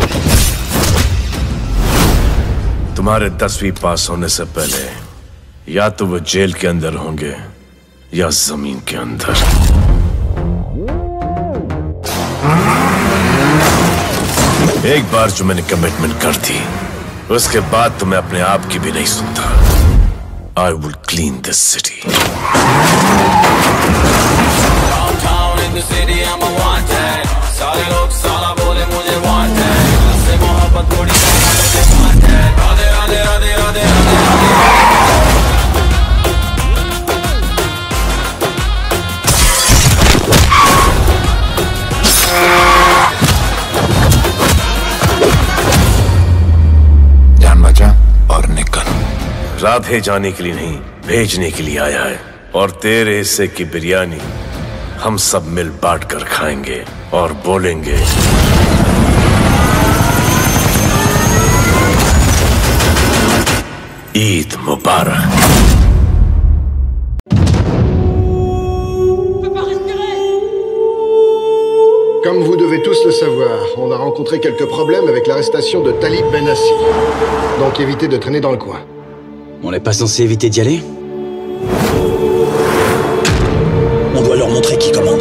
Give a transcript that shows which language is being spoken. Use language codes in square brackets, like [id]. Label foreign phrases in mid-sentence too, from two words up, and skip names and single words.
[hi] तुम्हारे 10वीं पास होने से पहले या तो वो जेल के अंदर होंगे या जमीन के अंदर। एक बार जो मैंने कमिटमेंट कर दी, उसके बाद तो मैं अपने आप की भी नहीं सुनता। [en] I will clean this city. Downtown in the city, I'm a wanted. [hi] सारे लोग साला बोले मुझे wanted. से मोहब्बत थोड़ी मुझे wanted. राधे राधे राधे राधे राधे। जान बचा और निकल। राधे जाने के लिए नहीं, भेजने के लिए आया है। और तेरे हिस्से की बिरयानी हम सब मिल बांट कर खाएंगे और बोलेंगे ईद मुबारक। [fr] Comme vous devez tous le savoir, on a rencontré quelques problèmes avec l'arrestation de Talib Benassi. Donc évitez de traîner dans le coin. On n'est pas censé éviter d'y aller? On doit leur montrer qui commande.